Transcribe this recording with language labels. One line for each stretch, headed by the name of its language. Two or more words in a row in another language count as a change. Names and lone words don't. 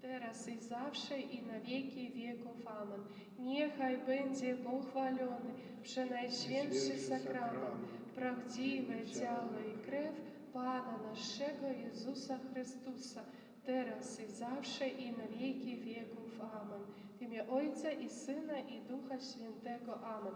Polish: teraz i zawsze, i na wieki wieków. Amen. Niechaj będzie pochwalony przenajświętszy sakrament, prawdziwe ciało i krew Pana naszego Jezusa Chrystusa, teraz i zawsze, i na wieki wieków. Amen.
Russian: В имя Отца и Сына и Духа Святого. Амен.